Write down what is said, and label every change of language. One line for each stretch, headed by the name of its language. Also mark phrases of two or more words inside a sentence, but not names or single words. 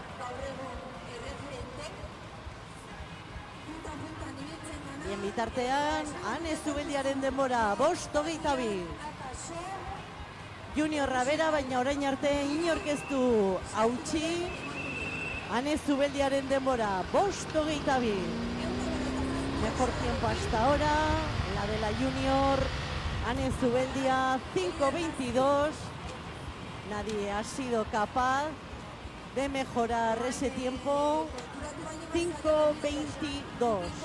Basque: Bien bitartean, Ane Zubeldiaren denbora, 5:22. Juniorra bera, baina orain arte inork ez du hautsi. Ane Zubeldiaren denbora, 5:22.
Spanish: Mejor tiempo hasta ahora, la de la Junior, Ane Zubeldia, 5:22. Nadie ha sido capaz de mejorar ese tiempo, 5:22.